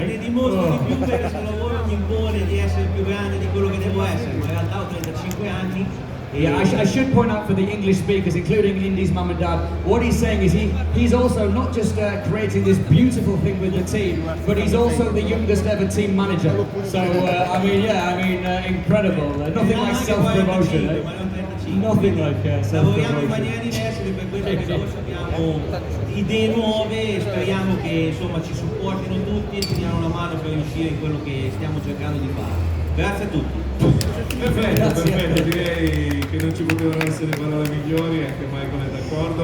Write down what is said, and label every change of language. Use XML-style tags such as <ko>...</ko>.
<it>ne dimostro di più perché questo lavoro mi impone di essere più grande di quello che devo essere, ma in realtà ho 35 anni.</it> <en>Yeah, I should point out for the English speakers, including Indy's mum and dad, what he's saying is he's also not just creating this beautiful thing with the team, but he's also the youngest ever team manager. So, incredible. Nothing like self-promotion. Nothing like</en> <it>Lavoriamo in</it> <en>self-promotion.</en> <it>maniera diversa, per quello che noi abbiamo idee nuove e speriamo che insomma ci supportino tutti e ci diano una mano per riuscire in quello che stiamo cercando di fare. Grazie a tutti. Perfetto, direi che non ci potevano essere parole migliori, anche Michael è d'accordo.</it>